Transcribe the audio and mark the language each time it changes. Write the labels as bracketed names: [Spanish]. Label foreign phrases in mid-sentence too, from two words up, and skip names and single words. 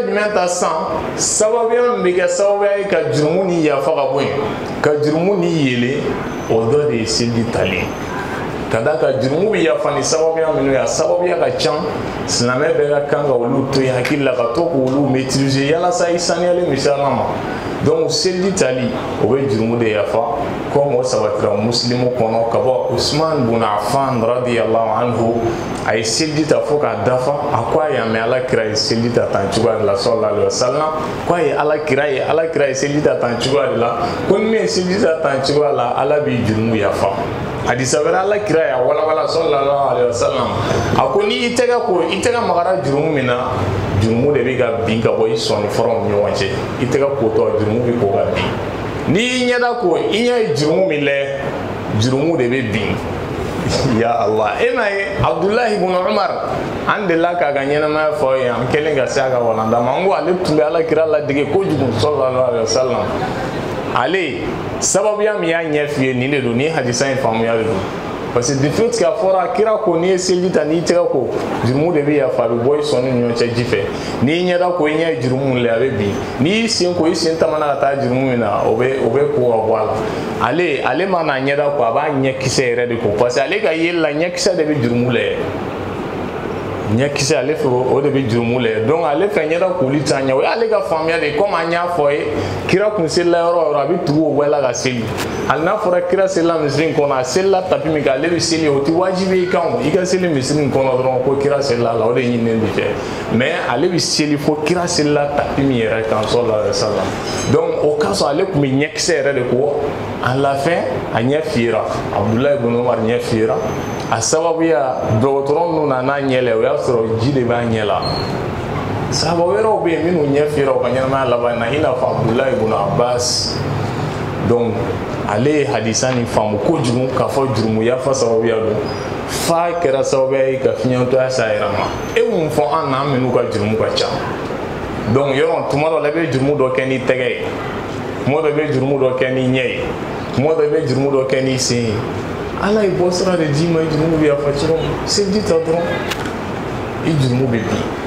[Bambara] jumɛn ta san sababuya min bɛ kɛ sababuya ye ka jurumu ni yafa ka bɔ yen ka jurumu ni yele o dɔ de ye seliji tali ka d'a kan jurumu bɛ yafa ni sababuya minnu ye a sababuya ka ca silamɛ bɛɛ ka kan ka olu to yen hakili la ka to k'olu maîtriser yalasa i saniyalen bɛ se ala ma donc seliji tali o bɛ jurumu de yafa comme o sabatira muslimu kɔnɔ ka bɔ Usman bun Affan [Arabic] رضي الله عنه [Bambara] a ye seliji ta fo k'a dafa a ko a y'a mɛn ala kira ye seliji ta tan cogoya de la [Arabic] صلى الله عليه وسلم [Bambara] ko a ye ala kira ye seliji ta tan cogoya de la ko ni min ye seliji ta tan cogoya la ala b'i jurumu yafa hadisa wɛrɛ ala kira y'a walawala [Arabic] صلى الله عليه وسلم [Bambara] a ko ni i tɛgɛ magara jurumu min na jurumu de bɛ ka bin ka bɔ i sɔnni fɔlɔ ni ɲɔgɔn cɛ i tɛgɛ kotɔ jurumu bɛ ko ka bin n'i y'i ɲɛda ko i ɲɛ ye jurumu min lajɛ jurumu de bɛ bin [Arabic] يا الله [Bambara] e m'a ye Abdullahi ibn Umar an delila k'a ka ɲɛnamaya fɔ ye an kɛlen ka se a ka walanda ma n ko ale tun bɛ ala kira ladege kojugu [Arabic] صلى الله عليه وسلم [Bambara] ale sababuya min y'a ɲɛ f'i ye nin de don ni hadisa in faamuya de don [French] parce que de fait [Bambara] k'a fɔra kira ko n'i ye seliji ta n'i tɛgɛ ko jurumu de bɛ yafa a bɛ bɔ i sɔnni ni ɲɔgɔn cɛ ji fɛ n'i ɲɛda ko i ɲɛ ye jurumu lajɛ a bɛ bin n'i y'i sen ko i sen tamana ka taa jurumu min na o bɛ ko ka bɔ a la ale mana ɲɛda ko a b'a ɲɛkisɛ yɛrɛ de ko [French] parce que [Bambara] ale ka yeli la ɲɛkisɛ de bɛ jurumu lajɛ ɲɛkisɛ ale fɛ o de bɛ jurumu lajɛ donc ale fɛ ɲɛda koli t'a ɲɛ o y'ale ka faamuya de ye comme an y'a fɔ ye kira kun selila yɔrɔ o yɔrɔ a bɛ tugu o bɛɛ la ka seli hali n'a fɔra kira selila misiri in kɔnɔ a selila tapi min kan ale bɛ seli o tɛ wajibi i kan o i ka seli misiri in kɔnɔ dɔrɔn ko kira selila la o de ɲininen de fɛ mais ale bɛ seli fo kira selila tapi min yɛrɛ kan [Arabic] صلى الله عليه وسلم [Bambara] donc o ka sɔrɔ ale kun bɛ ɲɛkisɛ yɛrɛ de ko [French] à la fin [Bambara] a ɲɛ fiyera Abdullahi ibn Umar ɲɛ fiyera a sababuya dɔgɔtɔrɔ minnu nana ɲɛ lajɛ o y'a sɔrɔ ji de b'a ɲɛ la sahaba wɛrɛw bɛ yen minnu ɲɛ fiyera u ka ɲɛnamaya laban na i n'a fɔ Abdullahi ibn Abbas donc ale ye hadisa nin faamu kojugu k'a fɔ jurumu yafa sababuya don f'a kɛra sababuya ye ka fiɲɛtɔya s'a yɛrɛ ma e mun fɔ an na an minnu ka jurumu ka ca donc yɔrɔ tuma dɔ la i bɛ jurumu dɔ kɛ n'i tɛgɛ ye tuma dɔ i bɛ jurumu dɔ kɛ n'i ɲɛ ye tuma dɔ i bɛ jurumu dɔ kɛ n'i sen ye ala ye bɔ sira de d'i ma i jurumu bɛ yafa cogo min seliji ta dɔrɔn i jurumu bɛ bin